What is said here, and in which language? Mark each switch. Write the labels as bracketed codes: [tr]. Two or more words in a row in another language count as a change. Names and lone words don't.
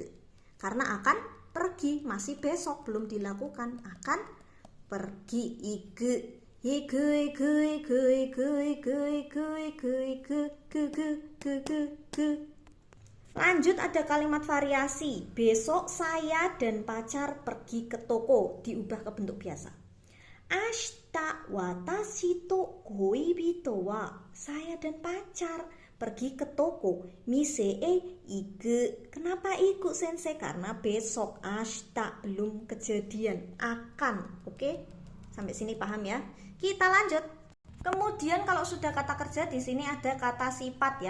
[id] Karena akan pergi, masih besok belum dilakukan, akan pergi ike. Lanjut ada kalimat variasi. Besok saya dan pacar pergi ke toko, diubah ke bentuk biasa. [ja] 明日私と恋人は, [id] saya dan pacar pergi ke toko. [ja] 店行く. [id] Kenapa ikut sensei? Karena besok, ashita belum kejadian, akan. Oke? Sampai sini paham ya? Kita lanjut. Kemudian kalau sudah kata kerja di sini ada kata sifat ya.